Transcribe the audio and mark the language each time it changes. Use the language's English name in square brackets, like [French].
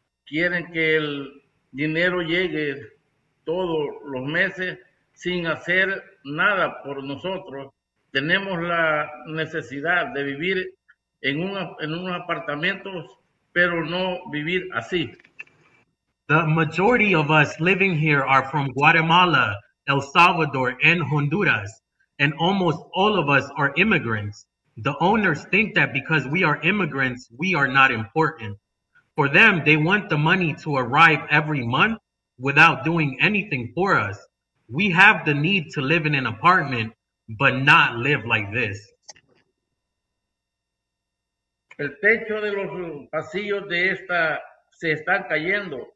[Spanish] quieren que el dinero llegue todos los meses sin hacer nada por nosotros. Tenemos la necesidad de vivir en unos apartamentos, pero no vivir así. [English] The majority of us living here are from Guatemala, El Salvador, and Honduras, and almost all of us are immigrants. The owners think that because we are immigrants, we are not important. For them, they want the money to arrive every month without doing anything for us. We have the need to live in an apartment, but not live like this. [Spanish] El techo de los pasillos de esta se están cayendo.